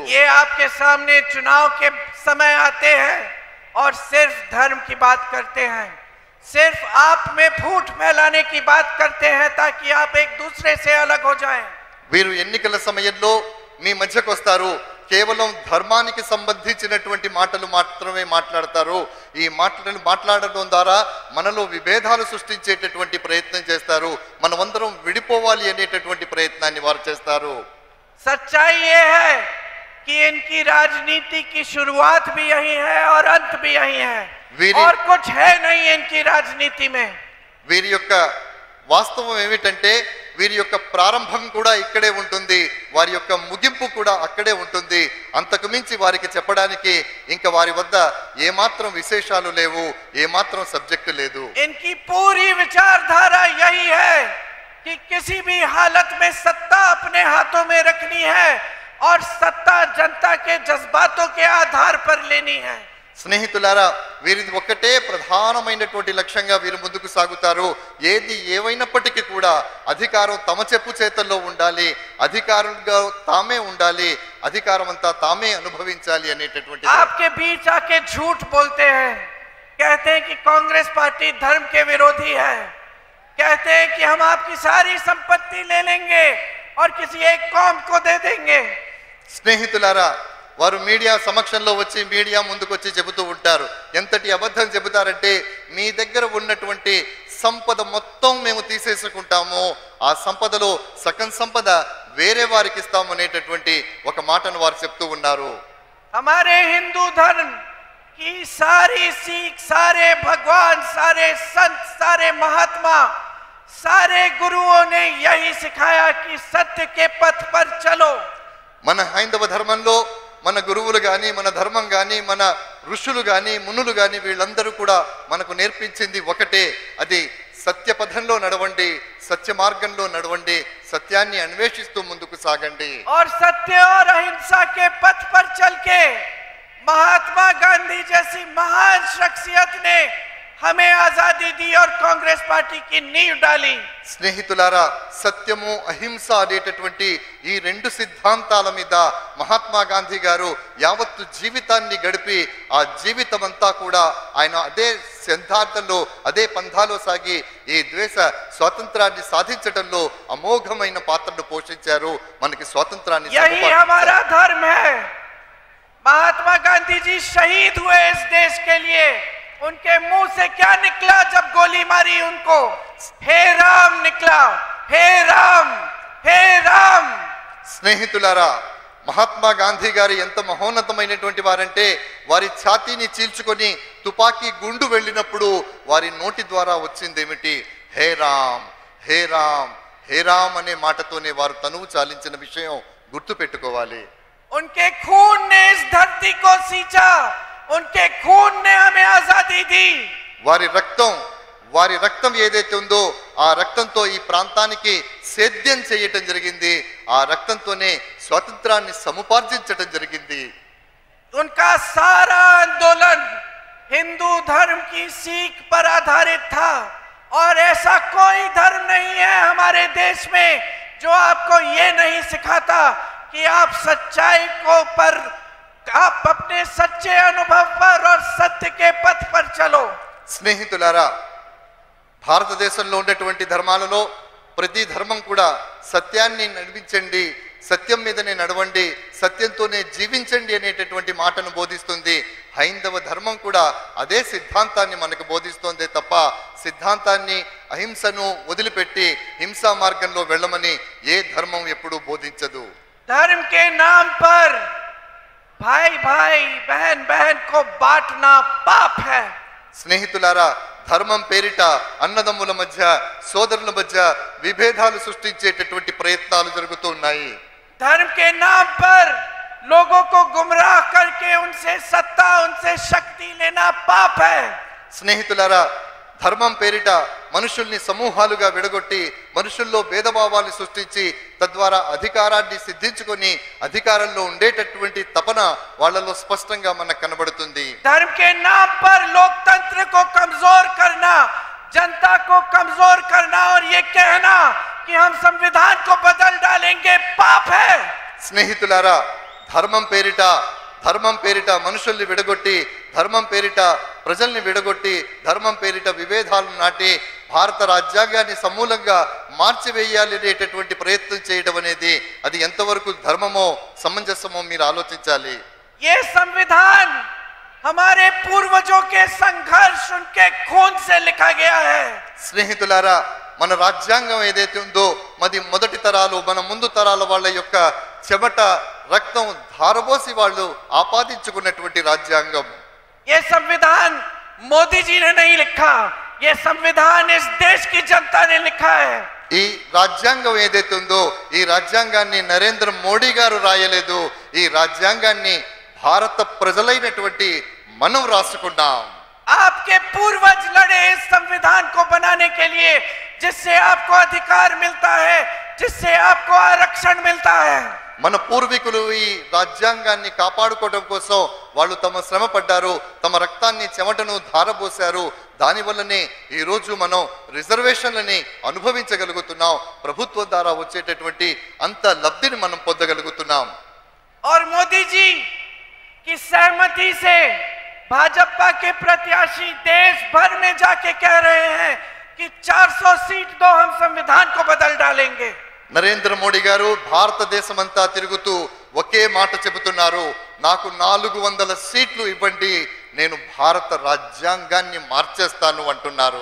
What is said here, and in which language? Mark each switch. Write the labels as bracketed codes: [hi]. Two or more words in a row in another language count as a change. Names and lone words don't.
[hi] ये आपके सामने चुनाव के समय आते हैं और सिर्फ धर्म की बात करते हैं, सिर्फ आप में फूट फैलाने की बात करते हैं ताकि आप एक दूसरे से अलग हो जाएं. [te] వీరు ఎన్నికల సమయంలో మీ మధ్యకు వస్తారు, కేవలం ధర్మానికి సంబంధించినటువంటి మాటలు మాత్రమే మాట్లాడతారు. ఈ మాటలను మాట్లాడడం ద్వారా మనలో విభేదాలు సృష్టించేటటువంటి ప్రయత్నం చేస్తారు. మనమందరం విడిపోవాలి అనేటటువంటి ప్రయత్నాన్ని వారు చేస్తారు. [hi] सच्चाई ये है कि इनकी राजनीति की शुरुआत भी यही है और अंत भी यही है, और कुछ है नहीं इनकी राजनीति में. [te] వీరి యొక్క వాస్తవం ఏమిటంటే వీరి యొక్క ప్రారంభం కూడా ఇక్కడే ఉంటుంది, వారి యొక్క ముగింపు కూడా అక్కడే ఉంటుంది. అంతకు మించి వారికి చెప్పడానికి ఇంకా వారి వద్ద ఏమాత్రం విశేషాలు లేవు, ఏమాత్రం సబ్జెక్టు లేదు. [hi] इनकी पूरी विचारधारा यही है कि किसी भी हालत में सत्ता अपने हाथों में रखनी है और सत्ता जनता के जज्बातों के आधार पर लेनी है. [te] స్నేహితులారా, వీరిది ఒక్కటే ప్రధానమైనటువంటి లక్ష్యంగా వీరు ముందుకు సాగుతారు. ఏది ఏవైనప్పటికీ కూడా అధికారం తమ చెప్పు చేతల్లో ఉండాలి, అధికారులుగా తామే ఉండాలి, అధికారం అంతా తామే అనుభవించాలి అనేటటువంటి. [hi] आपके बीच आके झूठ बोलते हैं, कहते हैं कि कांग्रेस पार्टी धर्म के विरोधी है, कहते हैं कि हम आपकी सारी संपत्ति ले लेंगे और किसी एक कौम को दे देंगे. [te] స్నేహితులారా, వారు మీడియా సమక్షంలో వచ్చి మీడియా ముందుకు వచ్చి చెబుతూ ఉంటారు. ఎంతటి అబద్ధం చెబుతారంటే మీ దగ్గర ఉన్నటువంటి సంపద మొత్తం మేము తీసేసుకుంటాము, ఆ సంపదలో సగం సంపద వేరే వారికి ఇస్తామనేటటువంటి ఒక మాటను వారు చెప్తూ ఉన్నారు. [hi] हमारे हिंदू धर्म की सारी सीख, सारे भगवान, सारे संत, सारे महात्मा, सारे गुरुओं ने यही सिखाया कि सत्य के पथ पर चलो. [te] మన హైందవ ధర్మంలో మన గురువులు గాని, మన ధర్మం గాని, మన ఋషులు గాని, మునులు గాని వీళ్ళందరూ కూడా మనకు నేర్పించింది ఒకటే, అది సత్య పథంలో నడవండి, సత్య మార్గంలో నడవండి, సత్యాన్ని అన్వేషిస్తూ ముందుకు సాగండి. [hi] और सत्य और अहिंसा के पथ पर चल के महात्मा गांधी जैसी महान शख्सियत ने हमें आजादी दी और कांग्रेस पार्टी की नींव डाली. [te] స్నేహితులారా, సత్యము అహింస అనేటటువంటి ఈ రెండు సిద్ధాంతాల మీద మహాత్మా గాంధీ గారు యావత్తు జీవితాన్ని గడిపి ఆ జీవితం అంతా కూడా ఆయన అదే సిద్ధాంతంలో, అదే పంథాలో సాగి ఈ దేశ స్వాతంత్రాన్ని సాధించడంలో అమోఘమైన పాత్రను పోషించారు. మనకి స్వాతంత్రాన్ని [hi] यही हमारा धर्म है. महात्मा गांधी जी शहीद हुए इस देश के लिए. उनके मुंह से क्या निकला जब गोली मारी उनको? हे राम निकला. हे राम, हे राम. [te] స్నేహితులారా, మహాత్మా గాంధీ గారు ఎంత మహోన్నతమైనటువంటి వారంటే వారి ఛాతీని చీల్చుకొని తుపాకీ గుండు వెళ్ళినప్పుడు వారి నోటి ద్వారా వచ్చిందేమిటి? [hi] हे राम, हे राम, हे राम [te] అనే మాటతోనే వారు తనువు చాలించిన విషయం గుర్తు పెట్టుకోవాలి. [hi] उनके खून ने इस धरती को सींचा. उनके खून ने हमें आजादी दी. [te] వారి రక్తం ఏదైతే ఉందో ఆ రక్తంతో ఈ ప్రాంతానికి సేద్యం చేయటం జరిగింది. ఆ రక్తంతోనే స్వాతంత్రాన్ని సముపార్జించటం జరిగింది. [hi] उनका सारा आंदोलन हिंदू धर्म की सीख पर आधारित था. और ऐसा कोई धर्म नहीं है हमारे देश में जो आपको ये नहीं सिखाता कि आप सच्चाई को पर, आप अपने सच्चे अनुभव पर और सत्य के पथ पर चलो. [te] స్నేహితులారా, భారతదేశంలో ఉన్నటువంటి ధర్మాలలో ప్రతి ధర్మం కూడా సత్యాన్ని నడిపించండి, సత్యం మీదనే నడవండి, సత్యంతోనే జీవించండి అనేటటువంటి మాటను బోధిస్తుంది. హైందవ ధర్మం కూడా అదే సిద్ధాంతాన్ని మనకు బోధిస్తోందే తప్ప సిద్ధాంతాన్ని, అహింసను వదిలిపెట్టి హింసా మార్గంలో వెళ్ళమని ఏ ధర్మం ఎప్పుడూ బోధించదు. [hi] धर्म के नाम पर भाई भाई, बहन बहन को बांटना पाप है. [te] స్నేహితులారా, ధర్మం పేరిట అన్నదమ్ముల మధ్య, సోదరుల మధ్య విభేదాలు సృష్టించేటటువంటి ప్రయత్నాలు జరుగుతూ ఉన్నాయి. [hi] धर्म के नाम पर लोगों को गुमराह करके उनसे सत्ता, उनसे शक्ति लेना पाप है. [te] స్నేహితులారా, ధర్మం పేరిట మనుషుల్ని సమూహాలుగా విడగొట్టి మనుషుల్లో భేదభావాలు సృష్టించి తద్వారా అధికారాన్ని సిద్ధించుకొని అధికారంలో ఉండేటటువంటి తపన వాళ్ళలో స్పష్టంగా మనకు కనబడుతుంది. [hi] धर्म के नाम पर लोकतंत्र को कमजोर करना, जनता को कमजोर करना और ये कहना कि हम संविधान को बदल डालेंगे पाप है. [te] స్నేహితులారా, ధర్మం పేరిట మనుషుల్ని విడగొట్టి, ధర్మం పేరిట ప్రజల్ని విడగొట్టి, ధర్మం పేరిట విభేదాలను నాటి భారత రాజ్యాంగాన్ని సమూలంగా మార్చివేయాలి అనేటటువంటి ప్రయత్నం చేయడం అనేది అది ఎంతవరకు ధర్మమో సమంజసమో మీరు ఆలోచించాలి. [hi] ये संविधान हमारे पूर्वजों के संघर्ष, उनके खून से लिखा गया है. [te] స్నేహితులారా, మన రాజ్యాంగం ఏదైతే ఉందో మొదటి తరాలు, మన ముందు తరాల వాళ్ళ యొక్క చెమట, రక్తం ధారబోసి వాళ్ళు ఆపాదించుకున్నటువంటి రాజ్యాంగం. [hi] ये संविधान मोदी जी ने नहीं लिखा, ये संविधान इस देश की जनता ने लिखा है. [te] ఈ రాజ్యాంగం ఏదైతే ఉందో ఈ రాజ్యాంగాన్ని నరేంద్ర మోడీ గారు రాయలేదు. ఈ రాజ్యాంగాన్ని భారత ప్రజలైనటువంటి మనం రాసుకున్నాం. [hi] आपके पूर्वज लड़े इस संविधान को बनाने के लिए, जिससे आपको अधिकार मिलता है, जिससे आपको आरक्षण मिलता है. [te] మన పూర్వీకులు ఈ రాజ్యాంగాన్ని కాపాడుకోవడం కోసం వాళ్ళు తమ శ్రమ పడ్డారు, తమ రక్తాన్ని, చెమటను ధారపోశారు. దానివల్లనే ఈ రోజు మనం రిజర్వేషన్లని అనుభవించగలుగుతున్నాం. ప్రభుత్వం ద్వారా వచ్చేటటువంటి అంత లబ్ధిని మనం పొందగలుగుతున్నాం. [hi] और मोदी जी की सहमति से भाजपा के प्रत्याशी देश भर में जाके कह रहे हैं कि 400 सीट दो, हम संविधान को बदल डालेंगे. [te] నరేంద్ర మోడీ గారు భారతదేశమంతా తిరుగుతూ ఒకే మాట చెబుతున్నారు, నాకు 400 సీట్లు ఇవ్వండి, నేను భారత రాజ్యాంగాన్ని మార్చేస్తాను అంటున్నారు.